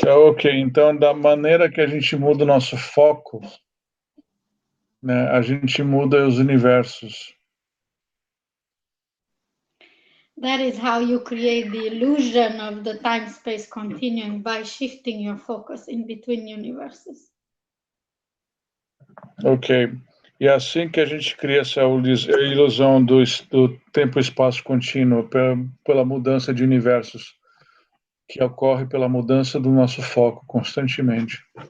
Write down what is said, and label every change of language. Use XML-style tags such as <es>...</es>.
<pt>Ok, então da maneira que a gente muda o nosso foco, né, a gente muda os universos.</pt> <en>That is how you create the illusion of the time-space continuum, by shifting your focus in between universes. Ok.</en> <pt>E é assim que a gente cria essa ilusão do tempo e espaço contínuo, pela mudança de universos, que ocorre pela mudança do nosso foco constantemente.</pt>